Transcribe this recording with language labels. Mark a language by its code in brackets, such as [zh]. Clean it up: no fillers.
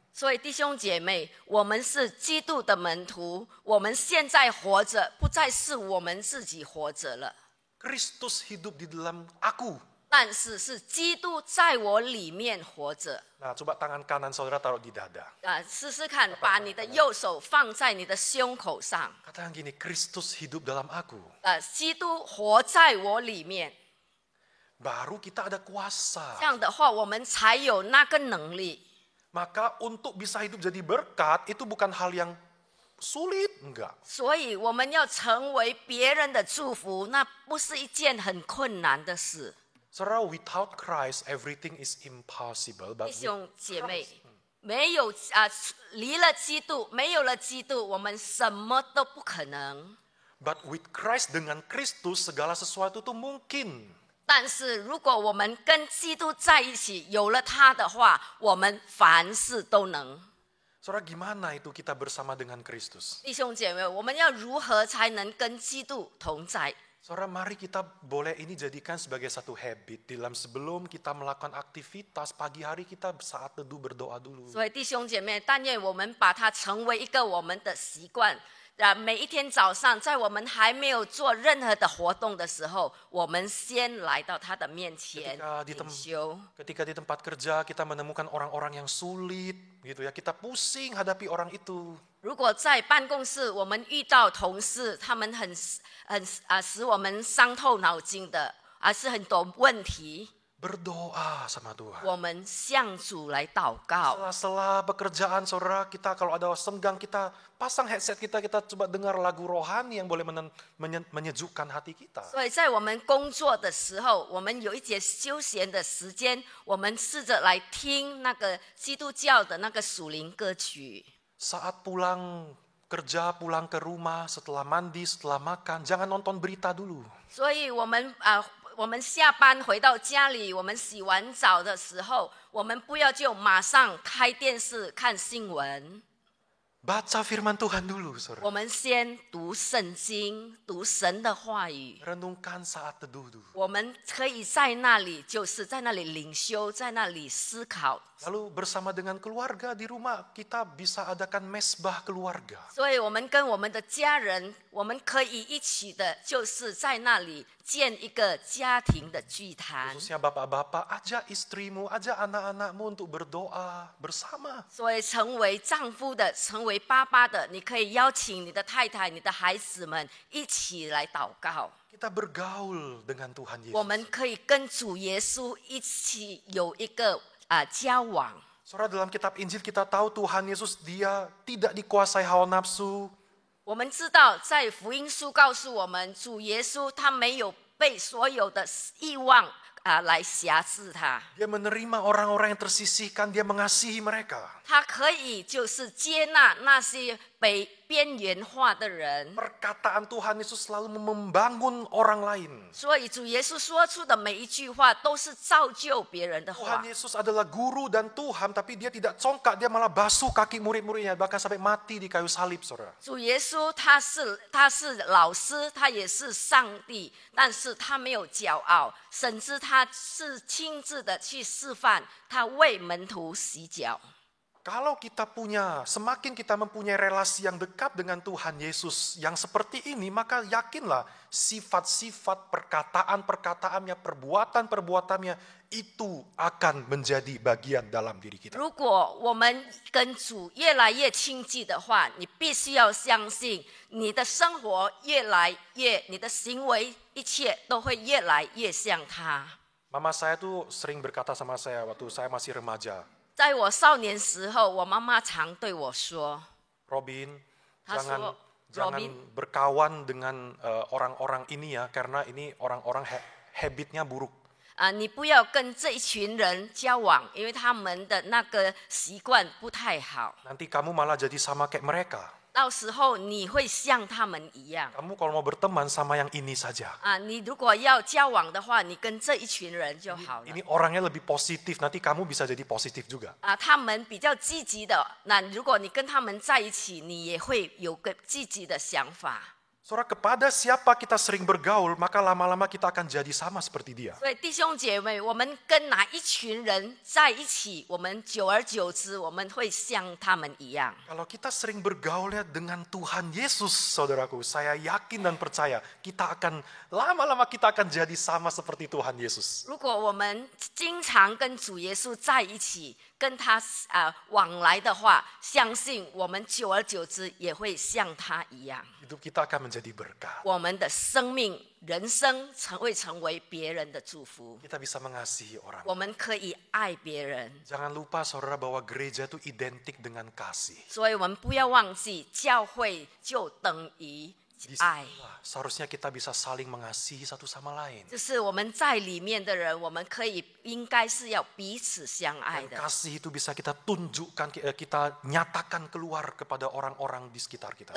[zh] 所以弟兄姐妹，我们是基督的门徒，我们现在活着，不再是我们自己活着了。 [id] Kristus hidup di dalam aku. [zh] 但是是基督在我里面活着。 [id] Nah, coba tangan kanan saudara taruh di dada. [zh] 试试看，把你的右手放在你的胸口上。 [id] Katakan gini, Kristus hidup dalam aku. [zh] 基督活在我里面， [id] Baru kita ada kuasa. [zh] 这样的话，我们才有那个能力。 [id] Maka untuk bisa hidup jadi berkat, itu bukan hal yang sulit, enggak. [zh] 所以我们要成为别人的祝福，那不是一件很困难的事。 [en] Saudara, without Christ, everything is impossible. [zh] 弟 [en] But [zh] 兄姐妹，没有离了基督，没有了基督，我们什么都不可能。 [en] with Christ, [id] dengan Kristus, segala sesuatu itu mungkin. [zh] 但是如果我们跟基督在一起，有了他的话，我们凡事都能。 [id] Saudara, gimana itu kita bersama dengan Kristus? [zh] 弟兄姐妹，我们要如何才能跟基督同在？ [id] Saudara, mari kita boleh ini jadikan sebagai satu habit. Dalam sebelum kita melakukan aktivitas, pagi hari kita saat teduh berdoa dulu. [zh] 所以弟兄姐妹，但愿我们把它成为一个我们的习惯。每一天早上，在我们还没有做任何的活动的时候，我们先来到他的面前 [id] Ketika [zh] 领修。 [id] Ketika di tempat kerja kita menemukan orang-orang yang sulit, gitu ya, kita pusing hadapi orang itu. [zh] 如果在办公室我们遇到同事，他们使我们伤透脑筋的，是很多问题， [id] Berdoa sama Tuhan. [zh] 我们向主来祷告。 [id] Setelah pekerjaan, saudara, kita kalau ada senggang, kita pasang headset kita coba dengar lagu rohani yang boleh menyejukkan hati kita. [zh] 所以在我们工作的时候，我们有一节休闲的时间，我们试着来听那个基督教的那个属灵歌曲。 [id] Saat pulang kerja, pulang ke rumah, setelah mandi, setelah makan, jangan nonton berita dulu. [zh] 所以我们下班回到家里，我们洗完澡的时候，我们不要就马上开电视看新闻。 [id] Baca firman Tuhan dulu, saudara. [zh] 我们先读圣经，读神的话语。 [id] Renungkan saat teduh dulu. [zh] 我们可以在那里，就是在那里领修，在那里思考。 [id] Lalu bersama dengan keluarga di rumah, kita bisa adakan mesbah keluarga. [zh] 所以我们跟我们的家人，我们可以一起的，就是在那里建一个家庭的祭坛。 [id] Khususnya bapak-bapak, ajak istrimu, ajak anak-anakmu untuk berdoa bersama. [zh] 所以成为丈夫的，成为爸爸的，你可以邀请你的太太、你的孩子们一起来祷告。 [id] Kita bergaul dengan Tuhan [zh] 我 [id] Yesus. [zh] 们可以跟主耶稣一起有一个交往。 [id] Saudara, dalam kitab Injil kita tahu Tuhan Yesus dia tidak dikuasai hawa nafsu. [zh] 我们知道，在福音书告诉我们，主耶稣他没有被所有的欲望来辖制他， [id] Dia menerima orang-orang yang tersisihkan, dia mengasihi mereka. [zh] 他可以就是接纳那些被边缘化的人。 [id] Perkataan Tuhan Yesus selalu membangun orang lain. [zh] 所以主耶稣说出的每一句话都是造就别人的话 [id] Tuhan。 Yesus adalah guru dan Tuhan, tapi dia tidak congkak, dia malah basuh kaki murid-muridnya, bahkan sampai mati di kayu salib, saudara. [zh] 主耶稣他是老师，他也是上帝，但是他没有骄傲，甚至他是亲自的去示范，他为门徒洗脚。 [id] Kalau semakin kita mempunyai relasi yang dekat dengan Tuhan Yesus yang seperti ini, maka yakinlah sifat-sifat perkataan-perkataannya, perbuatan-perbuatannya itu akan menjadi bagian dalam diri kita. [zh] 如果我们跟主越来越亲近的话，你必须要相信，你的生活越来越，你的行为一切都会越来越像他。 [id] Mama saya tuh sering berkata sama saya waktu saya masih remaja, [zh] 在我少年时候，我妈妈常对我说 [id] Robin, [zh] 她说 [id] jangan berkawan dengan orang-orang ini ya, karena ini orang-orang habitnya buruk. [zh] 你不要跟这一群人交往，因为他们的那个习惯不太好。 [id] Nanti kamu malah jadi sama kayak mereka. [zh] 到时候你会像他们一样。 [id] Kamu kalau mau berteman sama yang ini saja. [zh] 你如果要交往的话，你跟这一群人就好了。 [id] Ini orangnya lebih positif, nanti kamu bisa jadi positif juga. [zh] 他们比较积极的，那如果你跟他们在一起，你也会有个积极的想法。 [id] Saudara, kepada siapa kita sering bergaul, maka lama-lama kita akan jadi sama seperti dia. [zh] 所以弟兄姐妹，我们跟哪一群人在一起，我们久而久之，我们会像他们一样。 [id] Kalau kita sering bergaulnya dengan Tuhan Yesus, saudaraku, saya yakin dan percaya kita akan lama-lama kita akan jadi sama seperti Tuhan Yesus. [zh] 如果我们经常跟主耶稣在一起，跟他往来的话，相信我们久而久之也会像他一样。 [id] Hidup kita akan menjadi berkat. [zh] 我们的生命、人生会成为别人的祝福。 [id] Kita bisa mengasihi orang. [zh] 我们可以爱别人， [id] Jangan lupa saudara bahwa gereja itu identik dengan kasih. [zh] 所以我们不要忘记，教会就等于爱。 [id] Seharusnya kita bisa saling mengasihi satu sama lain. [zh] 就是我们在里面的人，我们应该是要彼此相爱 [id] Dan [zh] 的。 [id] kasih itu bisa kita tunjukkan, kita nyatakan keluar kepada orang-orang di sekitar kita.